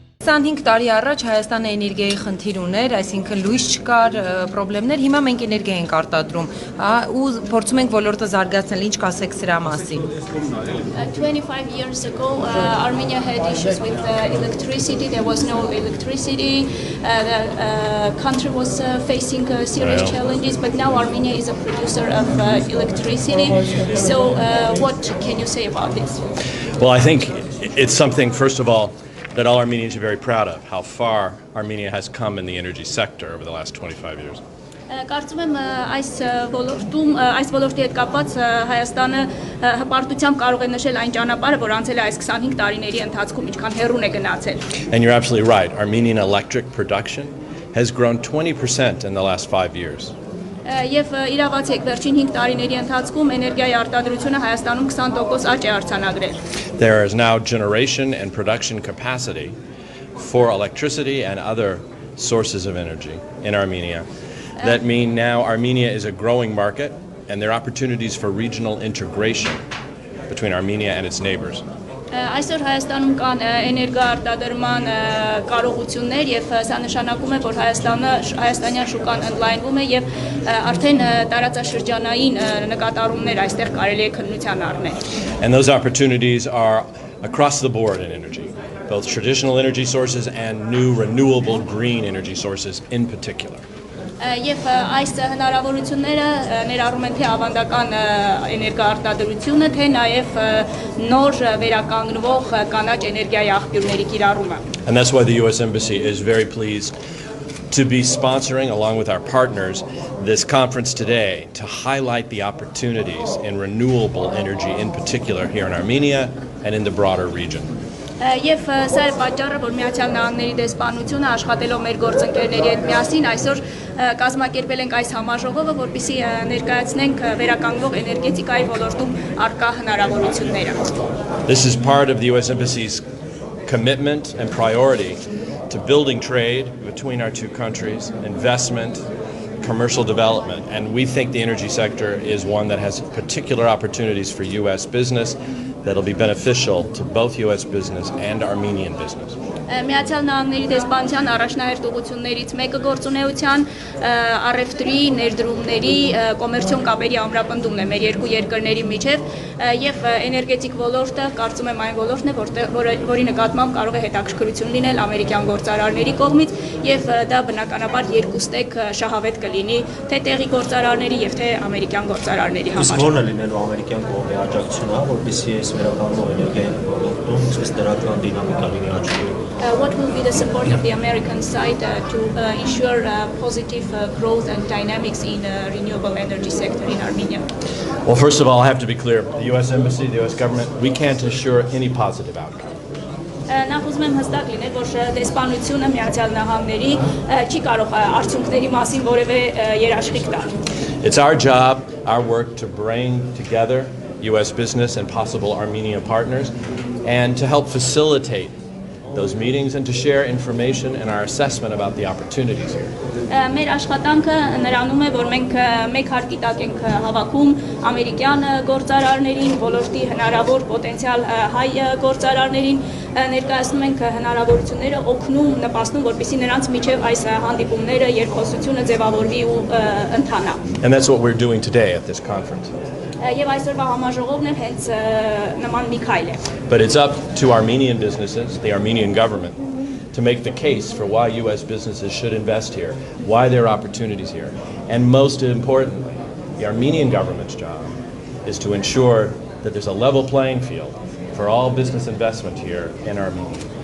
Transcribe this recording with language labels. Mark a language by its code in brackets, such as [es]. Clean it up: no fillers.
[hy] 25 տարի առաջ Հայաստանը էներգիայի խնդիր ուներ, այսինքն լույս չկար, խնդիրներ, հիմա մենք էներգիա ենք արտադրում, ու փորձում ենք ոլորտը զարգացնել, ինչ կասեք սրա մասին։ [en] 25 years ago, Armenia had issues with electricity. There was no electricity. The country was facing serious challenges, but now Armenia is a producer of electricity. So what can you say about this? Well, I think it's something, first of all, that all Armenians are very proud of, how far Armenia has come in the energy sector over the last 25 years. [hy] Կարծում եմ այս ոլորտի հետ կապված Հայաստանը հպարտությամբ կարող է նշել այն ճանապարհը, որ անցել է այս 25 տարիների ընթացքում, ինչքան հեռուն է գնացել։ [en] And you're absolutely right. Armenian electric production has grown 20% in the last 5 years. [hy] Եվ իրավացի եք, վերջին 5 տարիների ընթացքում էներգիայի արտադրությունը Հայաստանում 20% աճ է արձանագրել։ [en] There is now generation and production capacity for electricity and other sources of energy in Armenia. That means now Armenia is a growing market and there are opportunities for regional integration between Armenia and its neighbors. [hy] Այսօր Հայաստանում կան էներգաարտադրման կարողություններ եւ սա նշանակում է, որ հայաստանյան շուկան ընդլայնվում է եւ արդեն տարածաշրջանային նկատառումներ այստեղ կարելի է քննության առնել։ [en] And those opportunities are across the board in energy, both traditional energy sources and new renewable green energy sources in particular. [hy] Եվ այս հնարավորությունները ներառում են թե ավանդական էներգաարտադրությունը, թե նաև նոր վերականգնվող կանաչ էներգիայի աղբյուրների կիրառումը։ [en] And that's why the US Embassy is very pleased to be sponsoring, along with our partners, this conference today to highlight the opportunities in renewable energy, in particular here in Armenia and in the broader region. [hy] Եվ սա է պատճառը, որ Միացյալ Նահանգների դեսպանությունը աշխատելով մեր գործընկերների հետ միասին այսօր կազմակերպել ենք այս համաժողովը, որպեսզի ներկայացնենք վերականգնող էներգետիկայի ոլորտում առկա հնարավորությունները։ [en] This is part of the US Embassy's commitment and priority to building trade between our two countries, investment, commercial development, and we think the energy sector is one that has particular opportunities for US business that'll be beneficial to both US business and Armenian business. [hy] Միացյալ Նահանգների դեսպանության առաջնահերթ ուղղություններից մեկը գործունեության առևտրի, ներդրումների, կոմերցիոն կապերի ամրապնդումն է մեր երկու երկրների միջև եւ էներգետիկ ոլորտը կարծում եմ այն ոլորտն է, որի նկատմամբ կարող է հետաքրքրություն լինել ամերիկյան գործարարների կողմից եւ դա բնականաբար երկուստեք շահավետ կլինի թե տեղի գործարարների եւ թե ամերիկյան գործարարների համար։ Իսկ ո՞րն է լինելու ամերիկյան կողմի աջակցությունը, որպեսզի այս վերականգնող էներգիայի ոլորտում ցույց դրական դինամիկա լինի աճի։ [en] What will be the support of the American side to ensure positive growth and dynamics in the renewable energy sector in Armenia? Well, first of all, I have to be clear, the US Embassy, the US government, we can't assure any positive outcome. [hy] Նախ ուզում եմ հստակ լինել, որ դեսպանությունը Միացյալ Նահանգների չի կարող արդյունքների մասին որևէ երաշխիք տալ։ [en] It's our job, our work to bring together US business and possible Armenian partners and to help facilitate those meetings and to share information and our assessment about the opportunities here. [hy] Մեր աշխատանքը նրանում է, որ մենք մեկ հատ գիտակ ենք հավաքում ամերիկյան գործարարներին, ոլորտի հնարավոր պոտենցիալ հայ գործարարներին, ներկայացնում ենք հնարավորությունները, օգնում, նպաստում, որպեսզի նրանց միջև այս հանդիպումները, երկխոսությունը ձևավորվի ու ընթանա։ [en] And that's what we're doing today at this conference. [hy] Եվ այսօրվա համաժողովն էլ հենց նման մի քայլ է։ [en] But it's up to Armenian businesses, the Armenian government, to make the case for why US businesses should invest here, why there are opportunities here. And most importantly, the Armenian government's job is to ensure that there's a level playing field for all business investment here in Armenia.